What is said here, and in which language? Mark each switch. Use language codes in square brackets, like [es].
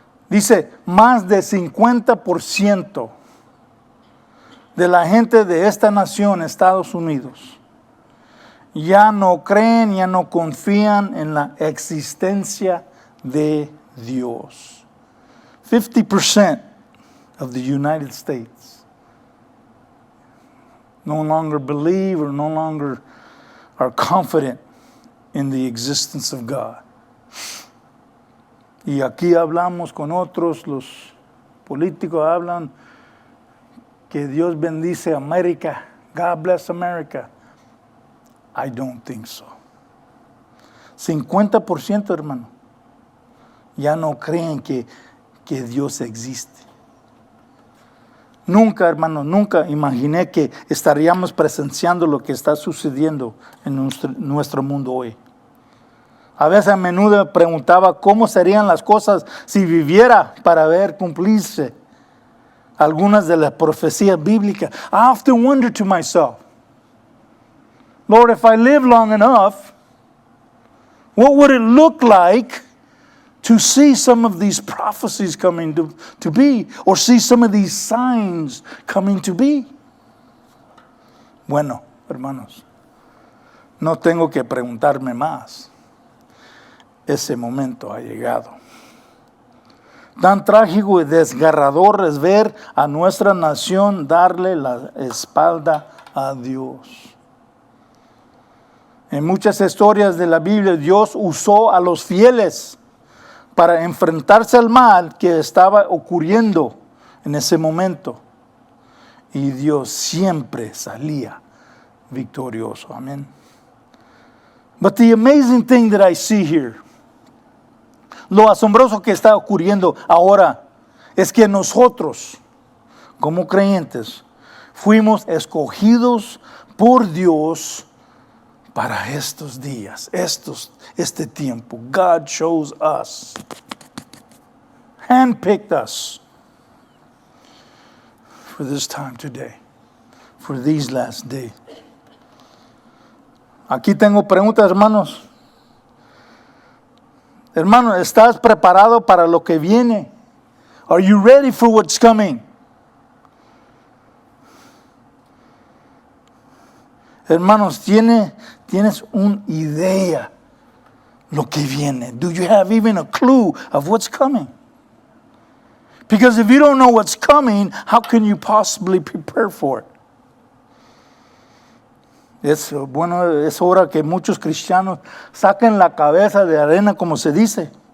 [es] Dice, más de 50% de la gente de esta nación, Estados Unidos, ya no creen, ya no confían en la existencia de Dios. [en] 50% of the United States no longer believe or no longer are confident in the existence of God. [es] Y aquí hablamos con otros, los políticos hablan que Dios bendice a América. [en] God bless America. I don't think so. [es] 50%, hermano, ya no creen que Dios existe. Nunca, hermano, nunca imaginé que estaríamos presenciando lo que está sucediendo en nuestro mundo hoy. A veces a menudo preguntaba cómo serían las cosas si viviera para ver cumplirse algunas de las profecías bíblicas. [en] I often wonder to myself, Lord, if I live long enough, what would it look like to see some of these prophecies coming to be, or see some of these signs coming to be? [es] Bueno, hermanos, no tengo que preguntarme más. Ese momento ha llegado. Tan trágico y desgarrador es ver a nuestra nación darle la espalda a Dios. En muchas historias de la Biblia, Dios usó a los fieles para enfrentarse al mal que estaba ocurriendo en ese momento. Y Dios siempre salía victorioso. Amén. [en] But the amazing thing that I see here, [es] lo asombroso que está ocurriendo ahora, es que nosotros, como creyentes, fuimos escogidos por Dios para estos días, este tiempo. [en] God chose us, handpicked us for this time today, for these last days. [es] Aquí tengo preguntas, hermanos. Hermano, ¿estás preparado para lo que viene? [en] Are you ready for what's coming? [es] Hermanos, ¿tienes una idea lo que viene? [en] Do you have even a clue of what's coming? Because if you don't know what's coming, how can you possibly prepare for it? [es] Es hora que muchos cristianos saquen la cabeza de arena, como se dice.